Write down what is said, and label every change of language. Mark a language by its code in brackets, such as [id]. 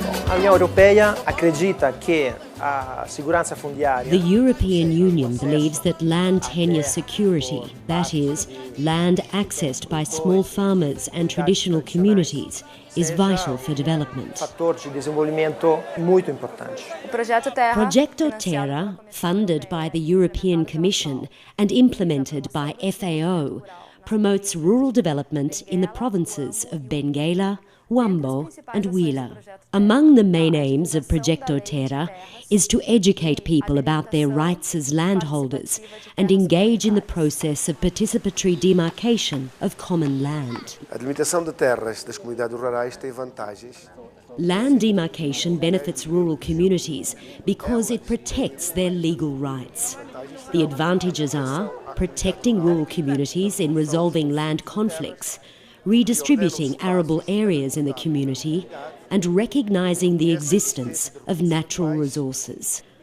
[pt] A União Europeia acredita que a segurança fundiária. [en] The European Union believes that land tenure security, that is, land accessed by small farmers and traditional communities, is vital for development. [pt] Fator de desenvolvimento muito importante. [en] Progetto Terra, funded by the European Commission and implemented by FAO, promotes rural development in the provinces of Benguela, Huambo and Huila. Among the main aims of Progetto Terra is to educate people about their rights as landholders and engage in the process of participatory demarcation of common land. [pt] A delimitação de terras das comunidades rurais tem vantagens. [en] Land demarcation benefits rural communities because it protects their legal rights. The advantages are protecting rural communities in resolving land conflicts, redistributing arable areas in the community, and recognising the existence of natural resources.